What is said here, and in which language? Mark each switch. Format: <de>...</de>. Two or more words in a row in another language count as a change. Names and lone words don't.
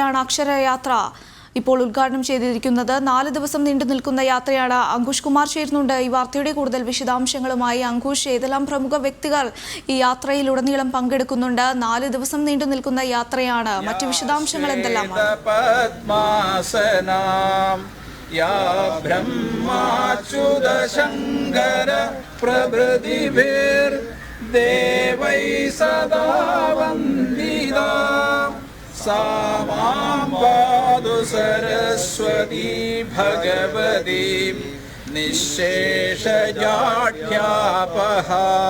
<ml>അവരാണ് അക്ഷരയാത്ര ഇപ്പോൾ ഉദ്ഘാടനം ചെയ്തിരിക്കുന്നത്. 4 ദിവസം നീണ്ടു നിൽക്കുന്ന യാത്രയാണ്. അങ്കുഷ് കുമാർ ചേരുന്നുണ്ട് ഈ വാർത്തയുടെ കൂടുതൽ വിശദാംശങ്ങളുമായി. അങ്കുഷ്, ഏതെല്ലാം പ്രമുഖ വ്യക്തികൾ ഈ യാത്രയിലുടനീളം പങ്കെടുക്കുന്നുണ്ട്? 4 ദിവസം നീണ്ടു നിൽക്കുന്ന യാത്രയാണ്. മറ്റു വിശദാംശങ്ങൾ എന്തെല്ലാമാണ്?</ml> <sa>या ब्रह्माच्युतशङ्कर प्रभृतिभिर्देवैः सदा वन्दिता सा मां पातु सरस्वती भगवती निःशेषजाढ्यापहा।</sa>